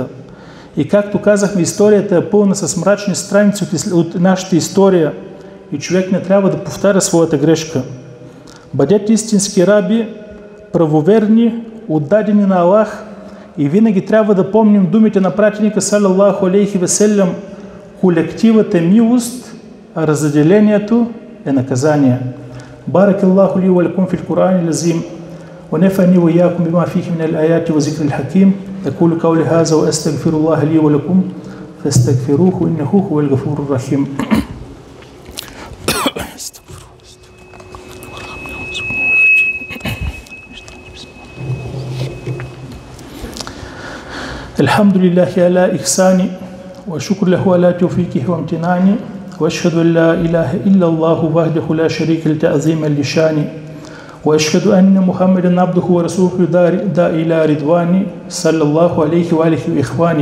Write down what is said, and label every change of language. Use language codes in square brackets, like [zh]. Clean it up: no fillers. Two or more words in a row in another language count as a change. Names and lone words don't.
[bg] И както казахме, историята е пълна с мрачни страници от нашата история и човек не трябва да повтаря своята грешка. Бъдете истински раби, правоверни, отдадени на Аллах и винаги трябва да помним думите на пратеника [ar] صلى الله عليه وسلم: [bg] колективът е милост, а разделението е наказание. [ar] بارك الله لي ولكم في القرآن العظيم ونفعني وإياكم بما فيه من الآيات وذكر الحكيم. أقول قولي هذا وأستغفر الله لي ولكم فاستغفروه إنه هو الغفور الرحيم. الحمد لله على إحساني وشكر له على توفيقه وامتناني وأشهد أن لا إله إلا الله وحده لا شريك له تعظيما لشاني وأشهد أن محمدا عبده ورسوله دا إلى رضواني صلى الله عليه وآله وإخواني.